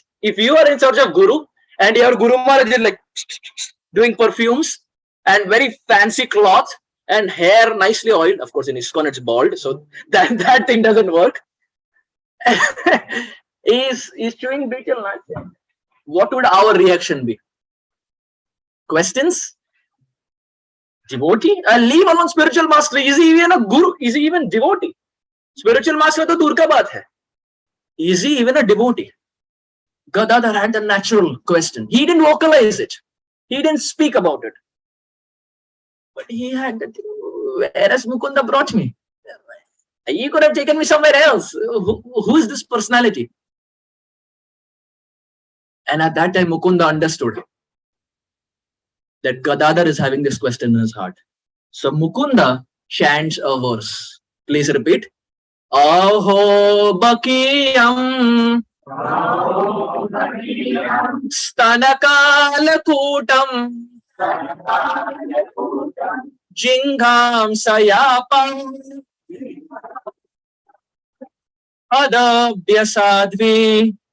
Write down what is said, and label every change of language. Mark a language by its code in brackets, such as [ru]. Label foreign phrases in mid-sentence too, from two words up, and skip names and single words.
[en] If you are in search of Guru and your Guru Maharaj is like doing perfumes and very fancy cloth and hair nicely oiled, of course in ISKCON it's bald, so that thing doesn't work. He's chewing betel nut. What would our reaction be? Questions? Devotee? Leave alone spiritual master. Is he even a guru? Is he even devotee? Spiritual master [hi] तो दूर का बात है. [en] Is he even a devotee? Gadadhar had the natural question. He didn't vocalize it. He didn't speak about it. But he had that thing. Where has Mukunda brought me? He could have taken me somewhere else. Who is this personality? And at that time, Mukunda understood that Gadadhar is having this question in his heart. So Mukunda chants a verse. Please repeat. [sa] अहो बकीयं स्तनकाल कूटं जिघं सयापं अदभ्य साध्वी